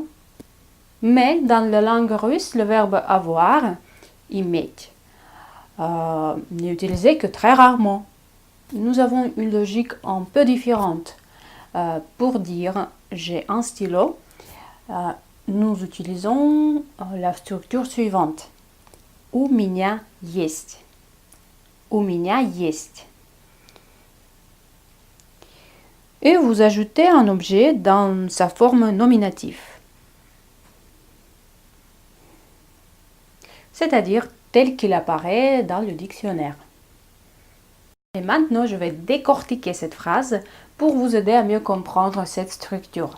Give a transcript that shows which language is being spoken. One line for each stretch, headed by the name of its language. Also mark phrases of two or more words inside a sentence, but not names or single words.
French: Mais dans la langue russe, le verbe avoir, iметь, n'est utilisé que très rarement. Nous avons une logique un peu différente. Pour dire j'ai un stylo, nous utilisons la structure suivante.
Russian: У меня есть. У меня есть.
French: Et vous ajoutez un objet dans sa forme nominative. C'est-à-dire tel qu'il apparaît dans le dictionnaire. Et maintenant, je vais décortiquer cette phrase pour vous aider à mieux comprendre cette structure.